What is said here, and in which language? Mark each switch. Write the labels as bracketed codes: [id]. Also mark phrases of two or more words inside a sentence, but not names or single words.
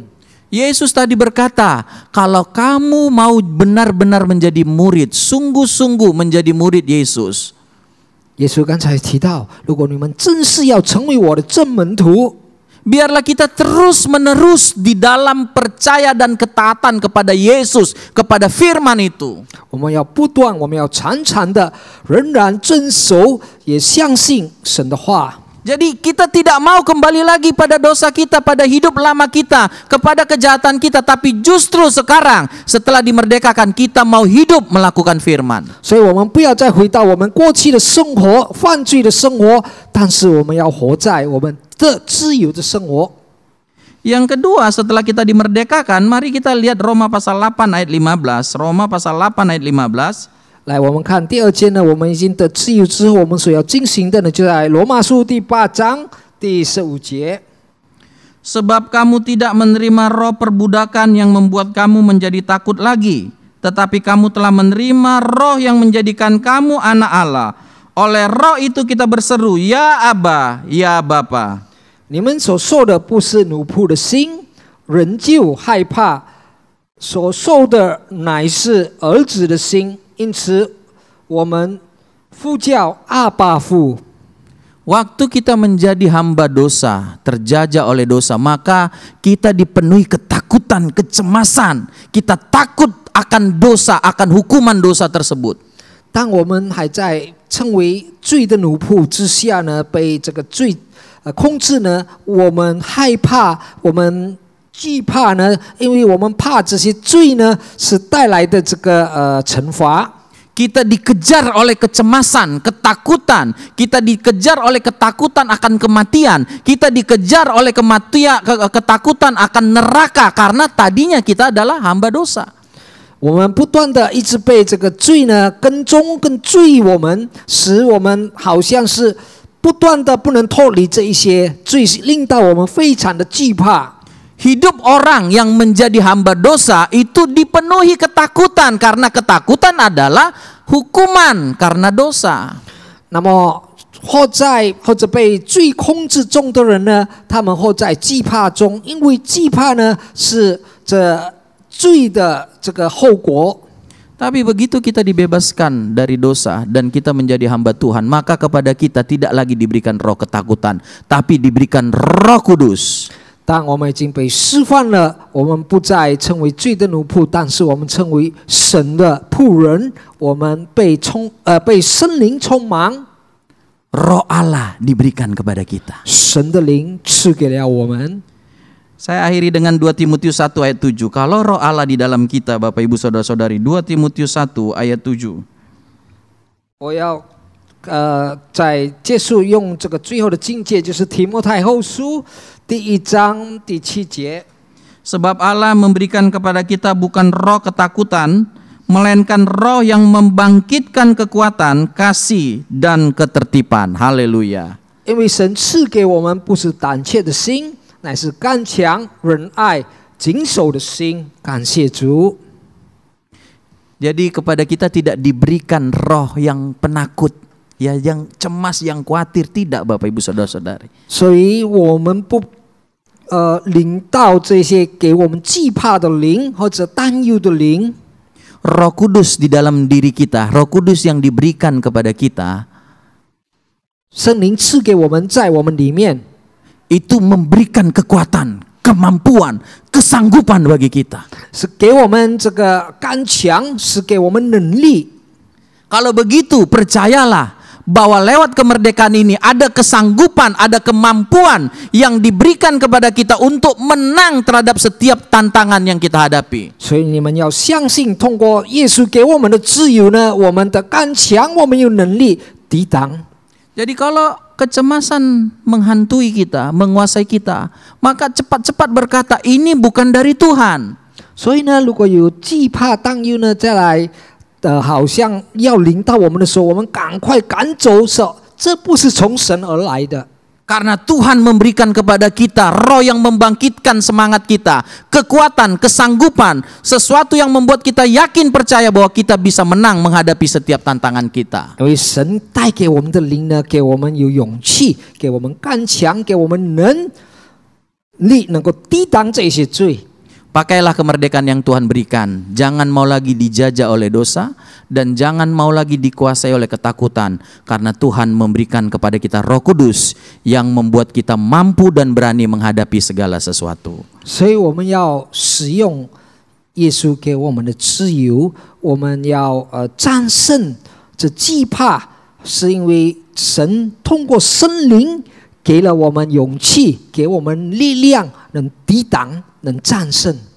[id] Yesus tadi berkata, kalau kamu mau benar-benar menjadi murid, sungguh-sungguh menjadi murid Yesus. [zh] 耶稣刚才提到，如果你们真是要成为我的真门徒， [id] biarlah kita terus-menerus di dalam percaya dan ketaatan kepada Yesus, kepada firman itu. [zh] 我们要不断，我们要常常的仍然遵守，也相信神的话。 [id] Jadi kita tidak mau kembali lagi pada dosa kita, pada hidup lama kita, kepada kejahatan kita. Tapi justru sekarang setelah dimerdekakan kita mau hidup melakukan firman. [zh] 所以我们不要再回到我们过去的生活，犯罪的生活，但是我们要活在我们的自由的生活。 [id] Yang kedua, setelah kita dimerdekakan, mari kita lihat Roma pasal 8 ayat 15. Roma pasal 8 ayat 15. [zh] 来，我们看第2节呢，我们已经得自由之后，我们所要进行的呢，就在罗马书第8章第15节。 [id] Sebab kamu tidak menerima roh perbudakan yang membuat kamu menjadi takut lagi, tetapi kamu telah menerima roh yang menjadikan kamu anak Allah. Oleh roh itu kita berseru, ya Aba, ya Bapa. [zh] 你们所受的不是奴仆的心，仍旧害怕；所受的乃是儿子的心。因此，我们呼叫阿爸父。 [id] Waktu kita menjadi hamba dosa, terjajah oleh dosa, maka kita dipenuhi ketakutan, kecemasan. Kita takut akan dosa, akan hukuman dosa tersebut. [zh] 当我们还在成为罪的奴仆之下呢，被这个罪控制呢，我们害怕，我们惧怕呢，因为我们怕这些罪呢是带来的这个惩罚。 [id] Kita dikejar oleh kecemasan, ketakutan. Kita dikejar oleh ketakutan akan kematian. Kita dikejar oleh ketakutan akan neraka karena tadinya kita adalah hamba dosa. [zh] 我们不断的一直被这个罪呢跟踪跟追我们，使我们好像是不断的不能脱离这一些罪，令到我们非常的惧怕。 [id] Hidup orang yang menjadi hamba dosa itu dipenuhi ketakutan karena ketakutan adalah hukuman karena dosa. [zh] 那么或者被罪控制中的人呢，他们或在惧怕中，因为惧怕呢是这罪的这个后果。 [id] Tapi begitu kita dibebaskan dari dosa dan kita menjadi hamba Tuhan, maka kepada kita tidak lagi diberikan roh ketakutan, tapi diberikan Roh Kudus. [zh] 当我们已经被释放了，我们不再成为罪的奴仆，但是我们成为神的仆人。我们被圣灵充满， [id] Roh Allah diberikan kepada kita. [zh] 神的灵赐给了我们。 [id] Saya akhiri dengan 2 Timotius 1 ayat 7. Kalau roh Allah di dalam kita, Bapak Ibu Saudara-saudari, 2 Timotius 1 ayat 7. [zh] 我要在结束用这个最后的境界，就是提摩太后书第1章第7节。 [id] Sebab Allah memberikan kepada kita bukan roh ketakutan, melainkan roh yang membangkitkan kekuatan, kasih, dan ketertiban. Haleluya. [zh] 因为神赐给我们不是胆怯的心，乃是刚强、仁爱、谨守的心。感谢主。 [id] Jadi kepada kita tidak diberikan roh yang penakut, ya, yang cemas, yang khawatir, tidak, Bapak Ibu Saudara-saudari. [zh] 所以我们不领到这些给我们惧怕的灵或者担忧的灵。 [id] Roh Kudus di dalam diri kita, Roh Kudus yang diberikan kepada kita, [zh] 圣灵赐给我们，在我们里面， [id] itu memberikan kekuatan, kemampuan, kesanggupan bagi kita. [zh] 是给我们这个刚强，是给我们能力。 [id] Kalau begitu, percayalah bahwa lewat kemerdekaan ini ada kesanggupan, ada kemampuan yang diberikan kepada kita untuk menang terhadap setiap tantangan yang kita hadapi. [zh] 所以你们要相信，通过耶稣给我们的自由呢，我们的刚强，我们有能力抵挡。 [id] Jadi kalau kecemasan menghantui kita, menguasai kita, maka cepat-cepat berkata, ini bukan dari Tuhan. [zh] 所以呢，如果有惧怕、担忧呢，再来好像要临到我们的时候，我们赶快赶走，说这不是从神而来的。 [id] Karena Tuhan memberikan kepada kita roh yang membangkitkan semangat kita, kekuatan, kesanggupan, sesuatu yang membuat kita yakin percaya bahwa kita bisa menang menghadapi setiap tantangan kita. [zh] 因为神带给我们的灵呢，给我们有勇气，给我们刚强，给我们能力，能够抵挡这些罪。 [id] Pakailah kemerdekaan yang Tuhan berikan. Jangan mau lagi dijajah oleh dosa dan jangan mau lagi dikuasai oleh ketakutan, karena Tuhan memberikan kepada kita Roh Kudus yang membuat kita mampu dan berani menghadapi segala sesuatu. [zh] 所以我们要使用耶稣给我们的自由，我们要战胜这惧怕，是因为神通过圣灵给了我们勇气，给我们力量，能抵挡，能战胜。